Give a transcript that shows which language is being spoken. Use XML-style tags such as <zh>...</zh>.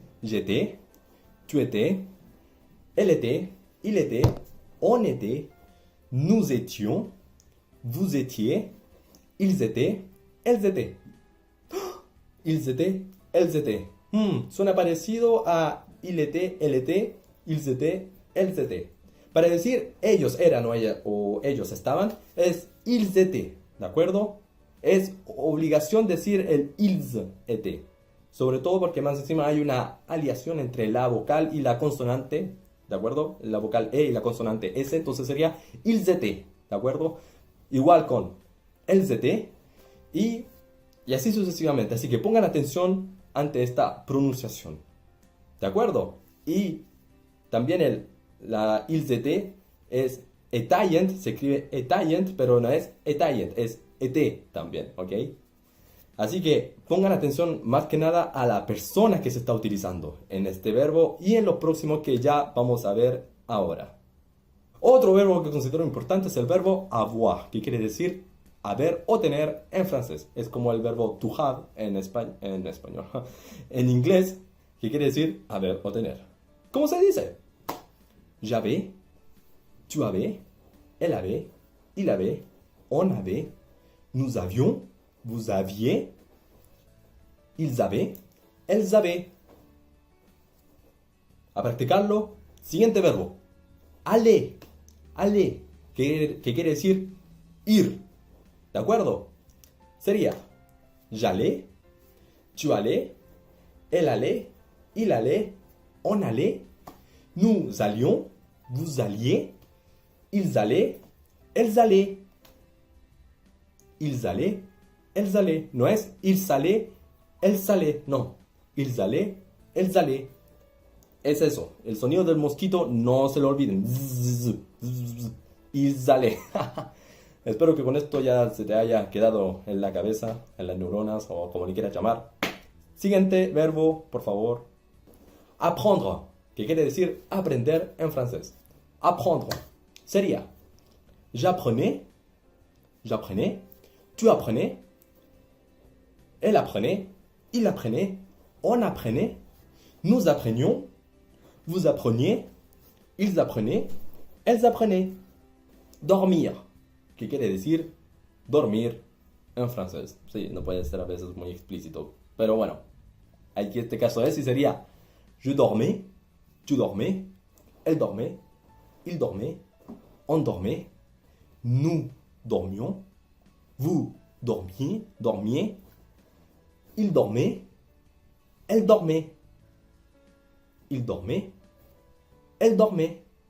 <fr>J'étais, tu étais, elle était, il était, on était, nous étions, vous étiez, ils étaient, elles étaient. Ils étaient, elles étaient.</fr> <es>Suena parecido a</es> <fr>il était, elle était, ils étaient, elles étaient.</fr> <es>Para decir ellos eran o ellos estaban, es ils étaient, ¿de acuerdo? Es obligación decir el ils étaient. Sobre todo porque más encima hay una aliación entre la vocal y la consonante, ¿de acuerdo? La vocal E y la consonante S, entonces sería ils étaient, ¿de acuerdo? Igual con elles étaient y así sucesivamente. Así que pongan atención ante esta pronunciación, ¿de acuerdo? Y también la ils étaient es étaient, se escribe étaient, pero no es étaient, es été también, ¿ok? Así que pongan atención más que nada a la persona que se está utilizando en este verbo y en los próximos que ya vamos a ver ahora. Otro verbo que considero importante es el verbo avoir, que quiere decir haber o tener en francés. Es como el verbo to have en español, en inglés, que quiere decir haber o tener. ¿Cómo se dice?</es> <fr>J'avais, tu avais, elle avait, il avait, on avait, nous avions, vous aviez, ils avaient, elles avaient.</fr> <es>A practicarlo. Siguiente verbo. Aller. Aller. Que quiere decir ir. ¿De acuerdo?</es> <fr>Sería j'allais, tu allais, elle allait, il allait, on allait, nous allions, vous alliez, ils allaient, elles allaient. Ils allaient, elles allaient.</fr> <es>No es</es> <fr>ils allaient, elles allaient. No. Ils allaient, elles allaient.</fr> <es>Es eso. El sonido del mosquito no se lo olviden. Zzz, zzz, ils allaient. Espero que con esto ya se te haya quedado en la cabeza, en las neuronas o como le quieras llamar. Siguiente verbo, por favor. Apprendre, que quiere decir aprender en francés.</es> <fr>Apprendre. Sería j'apprenais, j'apprenais, tu apprenais, elle apprenait, il apprenait, on apprenait, nous apprenions, vous appreniez, ils apprenaient, elles apprenaient.</fr> <es>Dormir, que quiere decir dormir en francés. Sí, no puede ser a veces muy explícito, pero bueno, Aquí este caso es y sería</es> <fr>je dormais, tu dormais, elle dormait, il dormait, on dormait, nous dormions, vous dormiez, il dormait, elle dormait, il dormait, elle dormait.</fr>